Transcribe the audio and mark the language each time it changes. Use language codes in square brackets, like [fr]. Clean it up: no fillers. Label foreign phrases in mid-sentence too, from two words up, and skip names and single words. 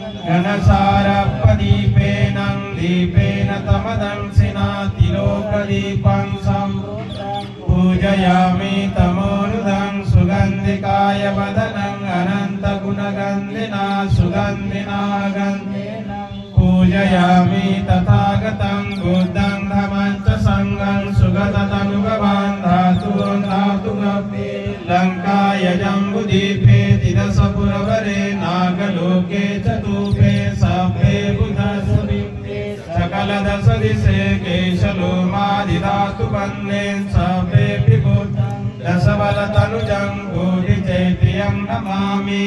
[pi] घनसारप्रदीपेन दीपेन तमदंसिना तिलोकदीपं पूजयामि तमोनुदं. सुगन्धिकाय वदनं अनन्तगुणगन्धिना सुगन्धिना पूजयामि तथागतं बुद्धं धम्मं च संघं. सुगततनुभवान् धातुमपि लङ्काय जम्बुद्वीपे तिरसपुरवरे नागलोके चतुपे सभ्ये बुधस्वरिते. सकलदशदिशे केशलोमादिधातु वन्देन् सभ्ये दशबलतनुजं बोधिचैत्यं नमामि.